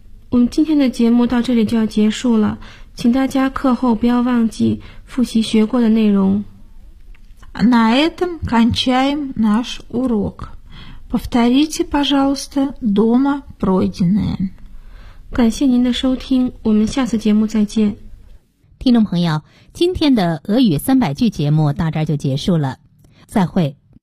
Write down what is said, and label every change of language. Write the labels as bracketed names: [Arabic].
[Chinese] 我们今天的节目到这里就要结束了，请大家课后不要忘记复习学过的内容。 [Russian] На этом кончаем наш урок. Повторите, пожалуйста, дома пройденное. [Chinese] 感谢您的收听，我们下次节目再见。听众朋友，今天的俄语三百句节目到这儿就结束了，再会。